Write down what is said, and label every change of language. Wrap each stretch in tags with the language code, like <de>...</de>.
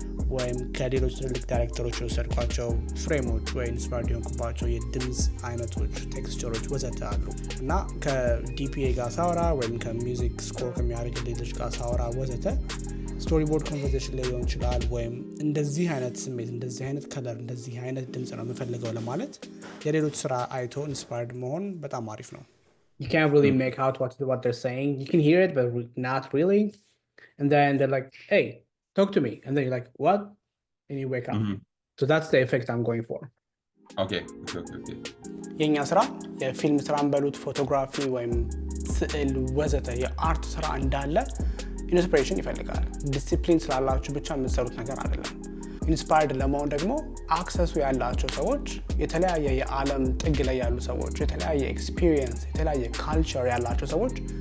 <am>ወይም ከሌሎች ትልልቅ ዳይሬክተሮች የወሰድኳቸው ፍሬሞች ወይ ኢንስፓየርድ የሆንኩባቸው የድምፅ አይነቶች፣ ቴክስቸሮች ወዘተ አሉ እና ከዲፒኤ ጋር ሳወራ ወይም ከሚውዚክ ስኮር ከሚያደርግ ልጆች ጋር ሳወራ ወዘተ ስቶሪ ቦርድ ኮንቨርሴሽን ላይ ሊሆን ይችላል። ወይም እንደዚህ አይነት ስሜት፣ እንደዚህ አይነት ከለር፣ እንደዚህ አይነት ድምፅ ነው የምፈልገው ለማለት የሌሎች ስራ አይቶ ኢንስፓየርድ መሆን በጣም አሪፍ ነው።</am> <en>You can't really make out what they're saying. You can hear it, but not really. And then they're like, hey, talk to me. And then you're like, what? And you wake up. So that's the effect I'm going for. Okay.</en> <am>የኛ ስራ የፊልም ስራን በሉት ፎቶግራፊ ወይም ስዕል ወዘተ የአርት ስራ እንዳለ ኢንስፒሬሽን ይፈልጋል። ዲሲፕሊን ስላላችሁ ብቻ የምትሰሩት ነገር አይደለም። ኢንስፓየርድ ለመሆን ደግሞ አክሰሱ ያላቸው ሰዎች የተለያየ የዓለም ጥግ ላይ ያሉ ሰዎች የተለያየ ኤክስፒሪየንስ የተለያየ ካልቸር ያላቸው ሰዎች</am>